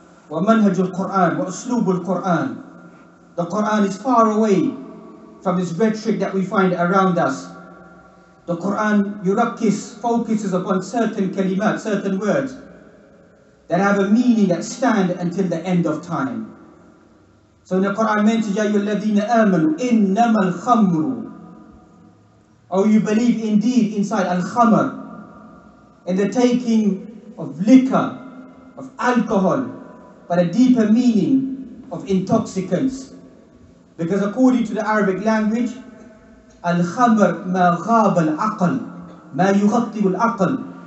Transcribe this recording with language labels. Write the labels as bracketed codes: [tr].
[ar] وَمَنْهَجُ الْقُرْآنِ وَأُسْلُوبُ الْقُرْآنِ. [en] The Quran is far away from this rhetoric that we find around us. The Quran, focuses upon certain kalimat, certain words that have a meaning that stand until the end of time. So in the Quran mentions, [ar] يَا أَيُّهَا الَّذِينَ آمَنُوا إِنَّمَا الْخَمْرُ. [en] Oh, you believe indeed inside al-khamr, in the taking of liquor, of alcohol, but a deeper meaning of intoxicants. Because according to the Arabic language, [ar] al-khamr ma ghab al-aql, ma yughattibu al-aql.